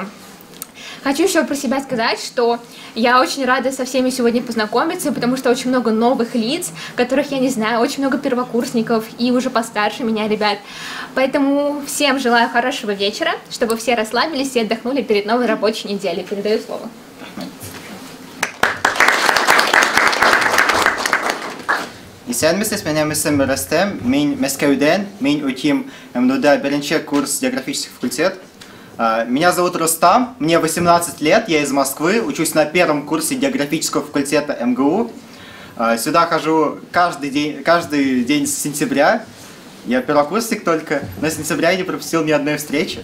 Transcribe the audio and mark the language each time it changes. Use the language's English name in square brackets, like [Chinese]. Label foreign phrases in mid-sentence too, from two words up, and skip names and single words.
[Russian] Хочу еще про себя сказать, что я очень рада со всеми сегодня познакомиться, потому что очень много новых лиц, которых я не знаю, очень много первокурсников и уже постарше меня ребят. Поэтому всем желаю хорошего вечера, чтобы все расслабились и отдохнули перед новой рабочей неделей. Передаю слово. [Tatar] Исәнмесез, менә исем Рөстәм, мин Мәскәүдән, мин үтим МНУда беренче курс [Russian] географический факультет. Меня зовут Рустам, мне 18 лет, я из Москвы, учусь на первом курсе географического факультета МГУ. Сюда хожу каждый день с сентября. Я первокурсник только, но с сентября я не пропустил ни одной встречи.